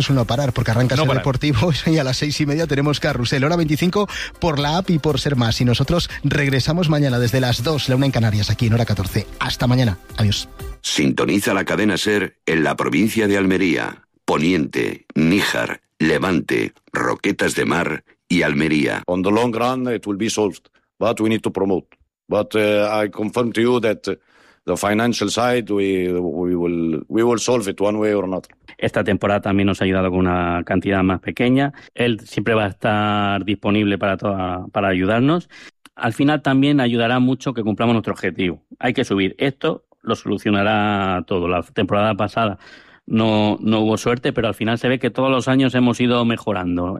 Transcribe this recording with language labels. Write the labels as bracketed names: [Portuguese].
[Spanish] Eso es no parar, porque arranca no el parar. Deportivo y a las 6:30 tenemos Carrusel, hora 25 por la app y por Ser Más. Y nosotros regresamos mañana desde las 2, la 1 en Canarias, aquí en hora 14. Hasta mañana. Adiós. Sintoniza la cadena Ser en la provincia de Almería, Poniente, Níjar, Levante, Roquetas de Mar y Almería. [English] On the long run, it will be solved, but we need to promote. But I confirm to you that the financial side, we will solve it one way or another. [Spanish] Esta temporada también nos ha ayudado con una cantidad más pequeña. Él siempre va a estar disponible para ayudarnos. Al final también ayudará mucho que cumplamos nuestro objetivo. Hay que subir. Esto lo solucionará todo. La temporada pasada no hubo suerte, pero al final se ve que todos los años hemos ido mejorando.